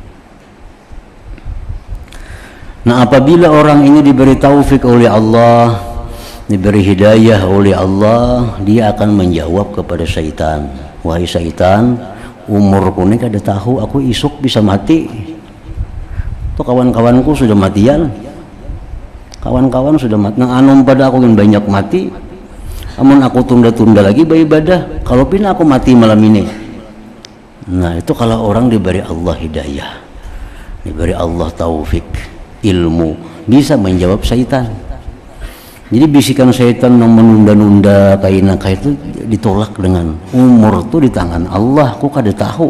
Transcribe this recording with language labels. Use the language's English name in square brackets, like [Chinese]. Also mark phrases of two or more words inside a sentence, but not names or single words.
[Indonesian] Nah, apabila orang ini diberi taufik oleh Allah, diberi hidayah oleh Allah, dia akan menjawab kepada syaitan, wahai syaitan, umurku ini [Banjar] kada tahu, aku isuk bisa mati. [Indonesian] Tuh kawan-kawanku sudah matian, kawan-kawan sudah mati. [Banjar] Nang anum pada aku yang banyak mati, amun aku tunda-tunda lagi beribadah, kalau pina aku mati malam ini. [Indonesian] Nah, itu kalau orang diberi Allah hidayah, diberi Allah taufik, ilmu, bisa menjawab syaitan. Jadi bisikan syaitan yang menunda-nunda kaina itu ditolak dengan umur tuh di tangan Allah, [Banjar] aku kada tahu.